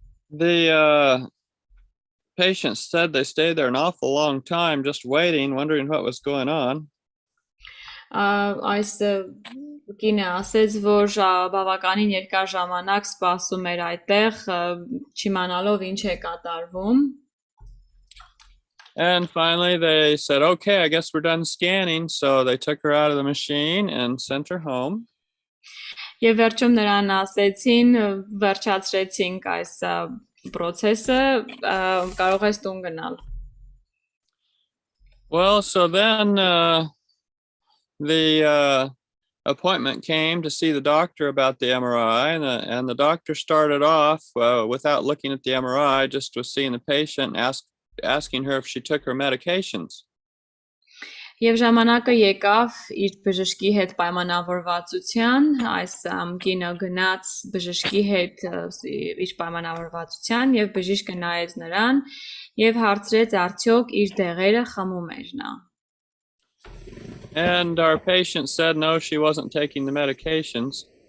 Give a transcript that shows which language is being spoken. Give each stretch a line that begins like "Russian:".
English: The patients said they stayed there an awful long time just waiting, wondering what was going on.
Armenian: Այս կինը ասեց, որ բավականին երկար ժամանակ սպասում էր այդտեղ, չիմանալով ինչ է կատարվում.
English: And finally they said, okay, I guess we're done scanning. So they took her out of the machine and sent her home.
Armenian: Եվ վերջում նրան ասեցին, վերջացրեցինք այս process-ը, կարող ես տուն գնալ.
English: Well, so then the appointment came to see the doctor about the MRI, and the doctor started off without looking at the MRI, just was seeing the patient, asking her if she took her medications.
Armenian: Եվ ժամանակը եկավ իր բժշկի հետ պայմանավորվածության, այս կինը գնաց բժշկի հետ իր պայմանավորվածության եւ բժիշկը նայեց նրան եւ հարցրեց արդյոք իր դեղերը խմում էր նա.
English: And our patient said no, she wasn't taking the medications.